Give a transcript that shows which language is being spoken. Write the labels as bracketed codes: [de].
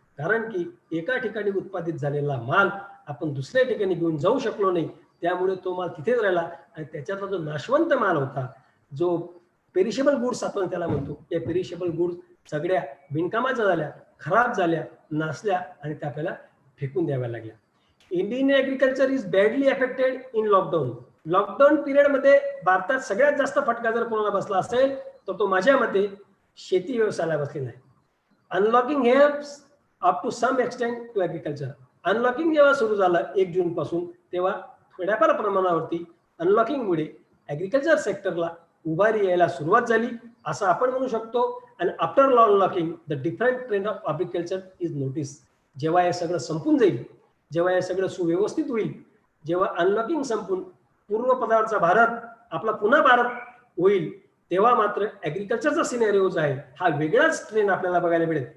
[mr] कारण की एका ठिकाणी उत्पादित झालेला माल आपण दुसऱ्या ठिकाणी घेऊन जाऊ शकलो नाही, त्यामुळे तो माल तिथेच राहिला आणि त्याच्यातला जो नाशवंत माल होता, जो पेरिशेबल गुड्स आपण त्याला म्हणतो, त्या पेरिशेबल गुड्स सगळ्या बिनकामाच्या झाल्या, खराब झाल्या, नासल्या आणि त्या आपल्याला फेकून द्याव्या लागल्या. [en] Indian agriculture is badly affected in lockdown. [mr] Lockdown पिरियडमध्ये भारतात सगळ्यात जास्त फटका जर कोणाला बसला असेल तर तो माझ्या मते शेती व्यवसायाला बसलेला आहे. [en] Unlocking helps up to some extent to agriculture. [mr] Unlocking जेव्हा सुरू झालं 1 जून पासून तेव्हा थोड्याफार प्रमाणावरती अनलॉकिंगमुळे ॲग्रिकल्चर सेक्टरला उभारी यायला सुरुवात झाली असं आपण म्हणू शकतो. आणि [en] After unlocking the different trend of agriculture is notice. [mr] जेव्हा हे सगळं संपून जाईल, जेव्हा हे सगळं सुव्यवस्थित होईल, जेव्हा अनलॉकिंग संपून पूर्वपदावरचा भारत आपला पुन्हा भारत होईल, तेव्हा मात्र ॲग्रिकल्चरचा सिनेरिओ जो आहे हा वेगळाच ट्रेंड आपल्याला बघायला मिळेल.